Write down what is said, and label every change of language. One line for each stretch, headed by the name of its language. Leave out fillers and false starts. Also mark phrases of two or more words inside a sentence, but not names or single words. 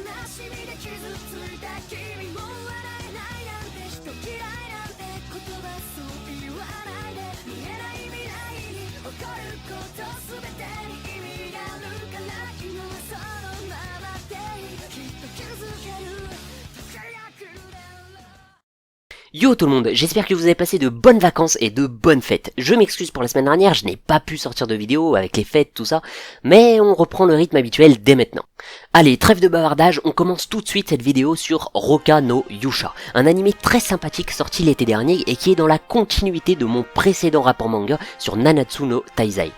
Japanese: しみで傷ついた君も笑えないなんて人嫌いなんて言葉そう言わないで見えない未来に起こること全てに意味があるから今はそのままできっと気づける輝くだろう。
French: Yo tout le monde, j'espère que vous avez passé de bonnes vacances et de bonnes fêtes. Je m'excuse pour la semaine dernière, je n'ai pas pu sortir de vidéo avec les fêtes, tout ça, mais on reprend le rythme habituel dès maintenant. Allez, trêve de bavardage, on commence tout de suite cette vidéo sur Roka no Yusha, un animé très sympathique sorti l'été dernier et qui est dans la continuité de mon précédent rapport manga sur Nanatsu no Taizai.